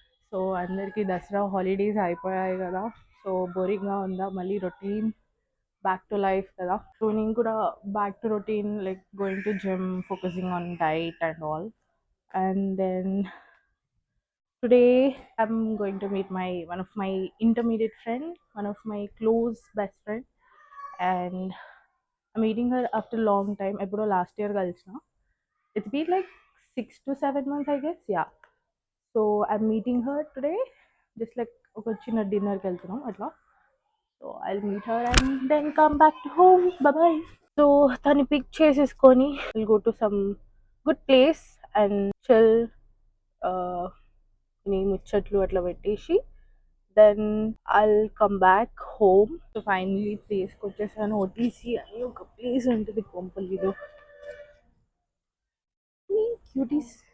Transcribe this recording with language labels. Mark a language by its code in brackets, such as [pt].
[te] So అందరికీ Dasara holidays అయిపోయాయి కదా, సో బోరింగ్గా ఉందా, మళ్ళీ రొటీన్ బ్యాక్ టు లైఫ్ కదా. [en] so [te] నేను కూడా [en] Back to routine, like going to gym, focusing on diet and all. And then today I'm going to meet one of my intermediate friend, one of my close best friend, and I'm meeting her after long time. [te] Epudo last year kalsina. [en] It's been like 6 to 7 months, I guess. Yeah. So I'm meeting her today, just like [te] oka chinna dinner ki veltunam atla. [en] So I'll meet her and then come back to home. Bye bye. So [te] tani pick cheseskoni [en] we'll go to some good place and chill. [te] నీ ముచ్చట్లు అట్లా పెట్టేసి [en] Then I'll come back home. [te] So finally ప్లేస్కి వచ్చేసాను. OTC అని ఒక place ఉంటుంది కొంపల్లిలో. Cuties.